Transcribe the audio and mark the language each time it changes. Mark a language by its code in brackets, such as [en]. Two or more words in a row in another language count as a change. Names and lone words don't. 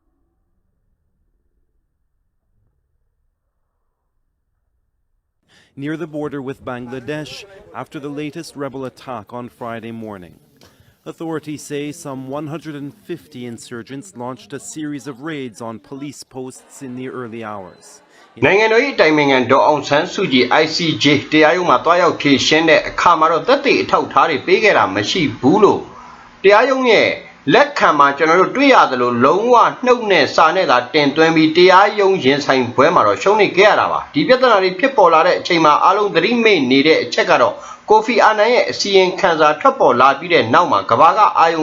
[en] Near the border with Bangladesh, after the latest rebel attack on Friday morning, authorities say some 150 insurgents launched a series of raids on police posts in the early hours. [my] နိုင်ငံတော်၏တိုင်ပင်ခံဒေါ်အောင်ဆန်းစုကြည် ICJ တရားရုံးမှာတွားရောက်ဖြေရှင်းတဲ့အခါမှာတော့သက်သေအထောက်အထားတွေပေးခဲ့တာမရှိဘူးလို့တရားရုံးရဲ့လက်ခံမှာကျွန်တော်တို့တွေ့ရသလိုလုံးဝနှုတ်နဲ့စာနဲ့သာတင်သွင်းပြီးတရားရုံးရင်ဆိုင်ပွဲမှာတော့ရှုံးနေခဲ့ရတာပါဒီပြဿနာတွေဖြစ်ပေါ်လာတဲ့အချိန်မှာအားလုံးသတိမေ့နေတဲ့အချက်ကတော့ကိုဖီအာနန်ရဲ့အစီရင်ခံစာထွက်ပေါ်လာပြီးတဲ့နောက်မှာကမ္ဘာကအာရုံ